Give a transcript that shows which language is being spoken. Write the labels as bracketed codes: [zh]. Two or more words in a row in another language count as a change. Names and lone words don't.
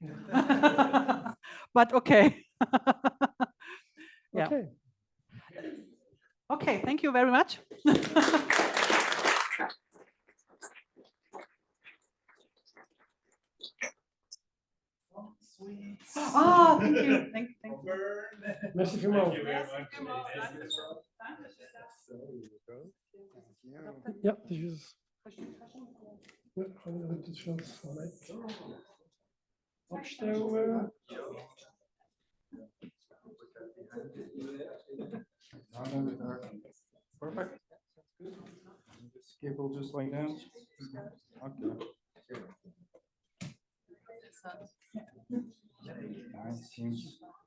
[en] But okay. Yeah. Okay. Okay, thank you very much. Ah, thank you. Thank you. [gsw] Merci vielmals. Ja, [en] this is. [nl] Ja, gaan we het zo opstellen. [en] Perfect. This cable just like that. Okay. Nice. Seems.